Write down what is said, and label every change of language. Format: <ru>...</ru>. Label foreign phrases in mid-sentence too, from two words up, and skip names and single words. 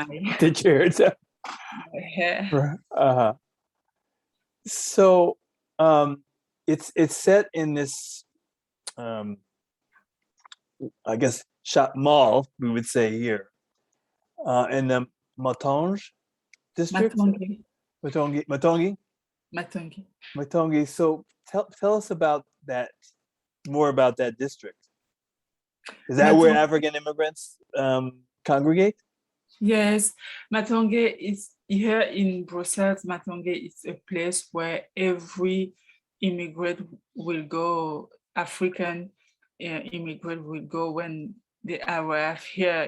<en>The chairs. my hair. Uh-huh. So it's set in this um, I guess shop mall, we would say here, in the Matonge district. Matonge, Matonge. Matonge. Matonge. So tell us about that, more about that district. Is that where Matonge. African immigrants congregate? Yes, Matonge is here in Brussels. Matonge is a place where every immigrant will go, African immigrant will go when they arrive here.</en>